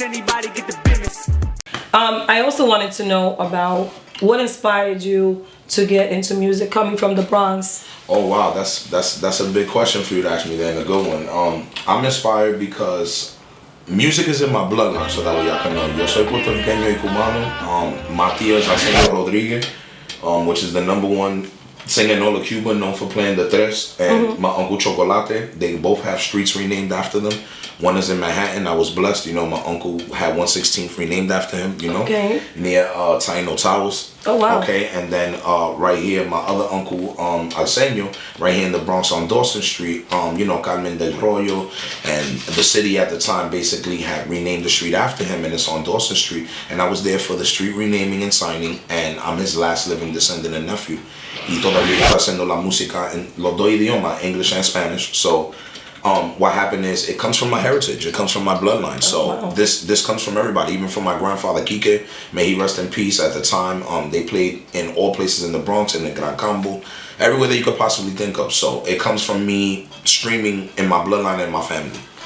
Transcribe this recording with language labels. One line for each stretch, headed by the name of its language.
English: Anybody get the business? I also wanted to know about what inspired you to get into music, coming from the Bronx. Oh wow, that's a big question for you to ask me there, and a good one. I'm inspired because music is in my bloodline, so that way y'all can know.
Spanish: Yo soy puertorriqueño y cubano.
English: My tía is Arsenio Rodriguez, which is the #1 singer in all of Cuba, known for playing the tres. And my uncle Chocolate, they both have streets renamed after them. One is in Manhattan. I was blessed, you know, my uncle had 116th renamed after him, you know, near Taino Towers. Oh wow. Okay, and then right here, my other uncle, Arsenio, right here in the Bronx on Dawson Street, you know, Carmen del Royo, and the city at the time basically had renamed the street after him, and it's on Dawson Street. And I was there for the street renaming and signing, and I'm his last living descendant and nephew.
Spanish: Y todavía está haciendo la música en los dos idiomas,
English: English and Spanish. So what happened is it comes from my heritage, it comes from my bloodline. So this comes from everybody, even from my grandfather Kike, may he rest in peace. At the time they played in all places in the Bronx, in the Gran Combo, everywhere that you could possibly think of. So it comes from me streaming in my bloodline and my family.